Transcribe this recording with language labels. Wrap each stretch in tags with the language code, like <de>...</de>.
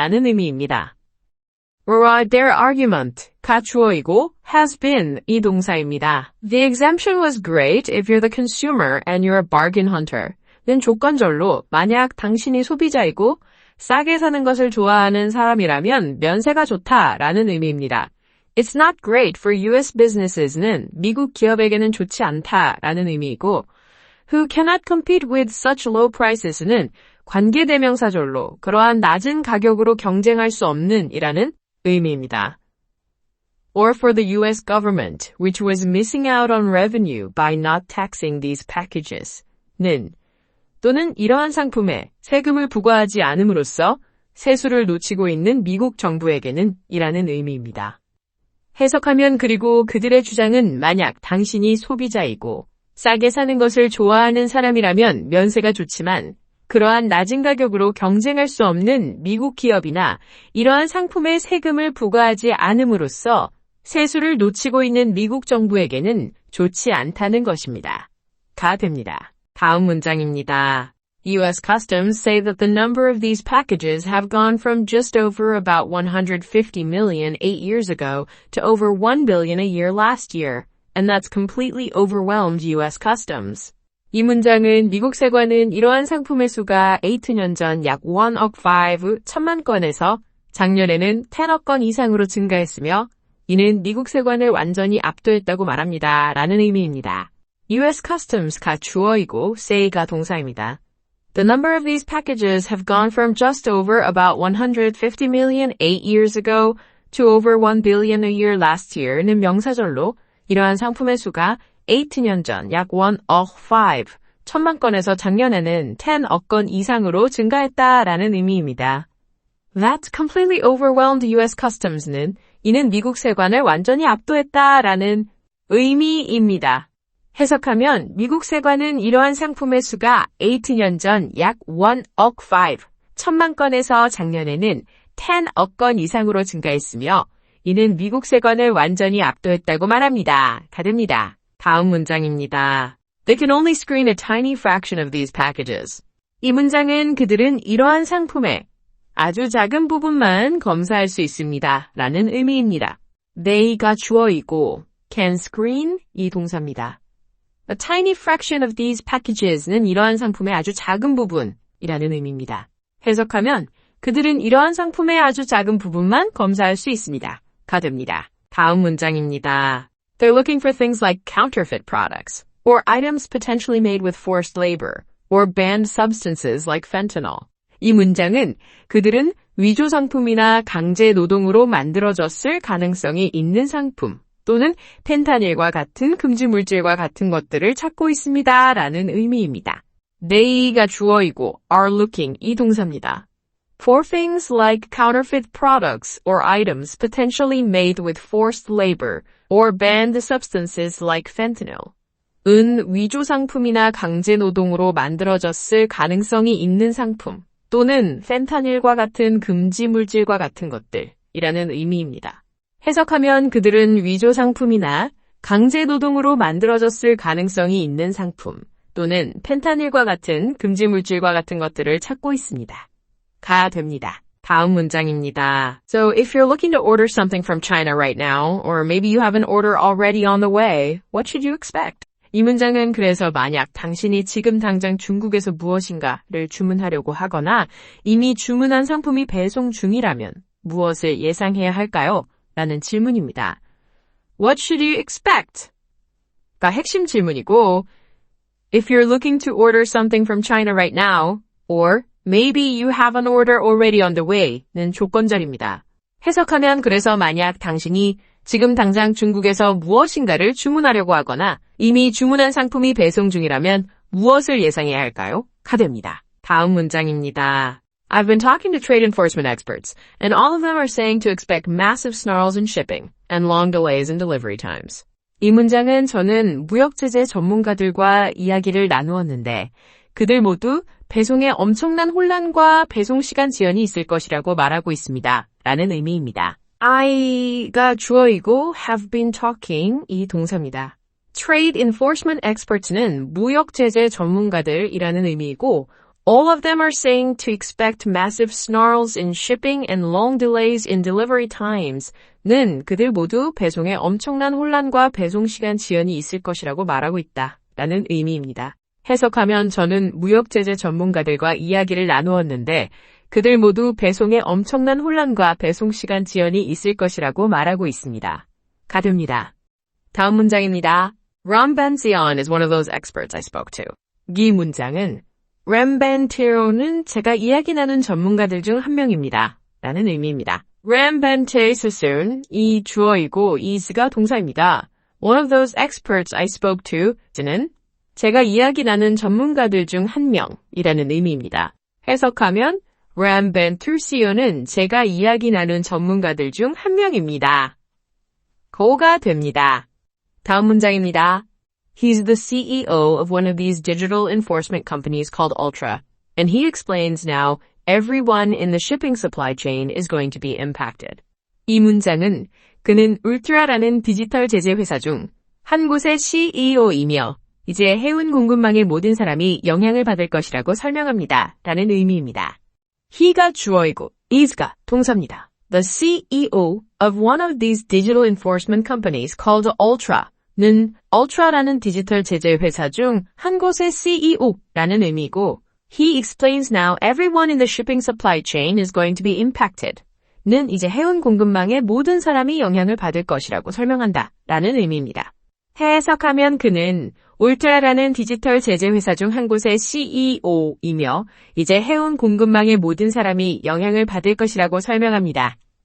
<ko>라는 의미입니다.</ko> <en>Their argument가</en> <ko>주어이고</ko> <en>has been</en> <ko>이 동사입니다.</ko> <en>The exemption was great if you're the consumer and you're a bargain hunter.</en> <ko>는 조건절로 만약 당신이 소비자이고 싸게 사는 것을 좋아하는 사람이라면 면세가 좋다라는 의미입니다.</ko> <en>It's not great for U.S.</en> <ko>businesses는 미국 기업에게는 좋지 않다라는 의미이고</ko> <en>who cannot compete with such low prices</en> <ko>는 관계대명사절로 그러한 낮은 가격으로 경쟁할 수 없는 이라는 의미입니다.</ko> <en>Or for the U.S. government, which was missing out on revenue by not taxing these packages,</en> <ko>는 또는 이러한 상품에 세금을 부과하지 않음으로써 세수를 놓치고 있는 미국 정부에게는 이라는 의미입니다. 해석하면 그리고 그들의 주장은 만약 당신이 소비자이고 싸게 사는 것을 좋아하는 사람이라면 면세가 좋지만 그러한 낮은 가격으로 경쟁할 수 없는 미국 기업이나 이러한 상품에 세금을 부과하지 않음으로써 세수를 놓치고 있는 미국 정부에게는 좋지 않다는 것입니다. 가 됩니다. 다음 문장입니다. U.S.</ko> <en>Customs say that the number of these packages have gone from just over about 150 million 8 years ago to over 1 billion a year last year, and that's completely overwhelmed U.S. Customs.</en> <ko>이 문장은 미국 세관은 이러한 상품의 수가 8년 전 약 1억 5 천만 건에서 작년에는 10억 건 이상으로 증가했으며 이는 미국 세관을 완전히 압도했다고 말합니다. 라는 의미입니다.</ko> <en>U.S.</en> <ko>Customs가 주어이고 say가 동사입니다.</ko> <en>The number of these packages have gone from just over about 150 million 8 years ago to over 1 billion a year last year</en> <ko>는 명사절로 이러한 상품의 수가 8년 전 약 1억 5 천만 건에서 작년에는 10억 건 이상으로 증가했다라는 의미입니다.</ko> <en>That completely overwhelmed U.S.</en> <ko>Customs는 이는 미국 세관을 완전히 압도했다라는 의미입니다. 해석하면 미국 세관은 이러한 상품의 수가 8년 전 약 1억 5 천만 건에서 작년에는 10억 건 이상으로 증가했으며 이는 미국 세관을 완전히 압도했다고 말합니다. 가됩니다. 다음 문장입니다.</ko> <en>They can only screen a tiny fraction of these packages.</en> <ko>이 문장은 그들은 이러한 상품의 아주 작은 부분만 검사할 수 있습니다. 라는 의미입니다.</ko> <en>They</en> <ko>가 주어이고</ko> <en>can screen</en> <ko>이 동사입니다.</ko> <en>A tiny fraction of these packages</en> <ko>는 이러한 상품의 아주 작은 부분이라는 의미입니다. 해석하면 그들은 이러한 상품의 아주 작은 부분만 검사할 수 있습니다. 가 됩니다. 다음 문장입니다.</ko> <en>They're looking for things like counterfeit products, or items potentially made with forced labor, or banned substances like fentanyl.</en> <ko>이 문장은 그들은 위조 상품이나 강제 노동으로 만들어졌을 가능성이 있는 상품, 또는 펜타닐과 같은 금지 물질과 같은 것들을 찾고 있습니다. 라는 의미입니다.</ko> <en>They</en> <ko>가 주어이고</ko> <en>are looking</en> <ko>이 동사입니다.</ko> <en>For things like counterfeit products or items potentially made with forced labor or banned substances like fentanyl.</en> <ko>은 위조 상품이나 강제 노동으로 만들어졌을 가능성이 있는 상품 또는 펜타닐과 같은 금지 물질과 같은 것들이라는 의미입니다. 해석하면 그들은 위조 상품이나 강제 노동으로 만들어졌을 가능성이 있는 상품 또는 펜타닐과 같은 금지 물질과 같은 것들을 찾고 있습니다. 가 됩니다. 다음 문장입니다.</ko> <en>So if you're looking to order something from China right now, or maybe you have an order already on the way, what should you expect?</en> <ko>이 문장은 그래서 만약 당신이 지금 당장 중국에서 무엇인가를 주문하려고 하거나 이미 주문한 상품이 배송 중이라면 무엇을 예상해야 할까요? 라는 질문입니다.</ko> <en>What should you expect?</en> <ko>가 핵심 질문이고</ko> <en>If you're looking to order something from China right now, or Maybe you have an order already on the way</en> <ko>는 조건절입니다. 해석하면 그래서 만약 당신이 지금 당장 중국에서 무엇인가를 주문하려고 하거나 이미 주문한 상품이 배송 중이라면 무엇을 예상해야 할까요? 가 됩니다. 다음 문장입니다.</ko> <en>I've been talking to trade enforcement experts, and all of them are saying to expect massive snarls in shipping and long delays in delivery times.</en> <ko>이 문장은 저는 무역제재 전문가들과 이야기를 나누었는데 그들 모두 배송에 엄청난 혼란과 배송 시간 지연이 있을 것이라고 말하고 있습니다. 라는 의미입니다. I가 주어이고</ko> <en>have been talking</en> <ko>이 동사입니다.</ko> <en>Trade enforcement experts</en> <ko>는 무역제재 전문가들이라는 의미이고</ko> <en>all of them are saying to expect massive snarls in shipping and long delays in delivery times</en> <ko>는 그들 모두 배송에 엄청난 혼란과 배송 시간 지연이 있을 것이라고 말하고 있다. 라는 의미입니다. 해석하면 저는 무역제재 전문가들과 이야기를 나누었는데 그들 모두 배송에 엄청난 혼란과 배송 시간 지연이 있을 것이라고 말하고 있습니다. 가 됩니다. 다음 문장입니다.</ko> <en>Ram Bension is one of those experts I spoke to.</en> <ko>이 문장은 Ram Bensio는 제가 이야기 나눈 전문가들 중 한 명입니다. 라는 의미입니다. Ram Bension 이 주어이고 is가 동사입니다.</ko> <en>One of those experts I spoke to</en> <ko>는 제가 이야기 나눈 전문가들 중 한 명이라는 의미입니다. 해석하면 Ram Bensio는 제가 이야기 나눈 전문가들 중 한 명입니다. 고가 됩니다. 다음 문장입니다.</ko> <en>He's the CEO of one of these digital enforcement companies called Ultra, and he explains now everyone in the shipping supply chain is going to be impacted.</en> <ko>이 문장은 그는 울트라라는 디지털 제재 회사 중 한 곳의 CEO이며 이제 해운 공급망의 모든 사람이 영향을 받을 것이라고 설명합니다. 라는 의미입니다. he가 주어이고 is가 동사입니다.</ko> <en>The CEO of one of these digital enforcement companies called Ultra</en> <ko>는 Ultra라는 디지털 제재 회사 중 한 곳의 CEO라는 의미고</ko> <en>He explains now everyone in the shipping supply chain is going to be impacted.</en> <ko>는 이제 해운 공급망의 모든 사람이 영향을 받을 것이라고 설명한다. 라는 의미입니다. 해석하면 그는 울트라라는 디지털 제재 회사 중 한 곳의 CEO이며 이제 해운 공급망의 모든 사람이 영향을 받을 것이라고 설명합니다.</ko>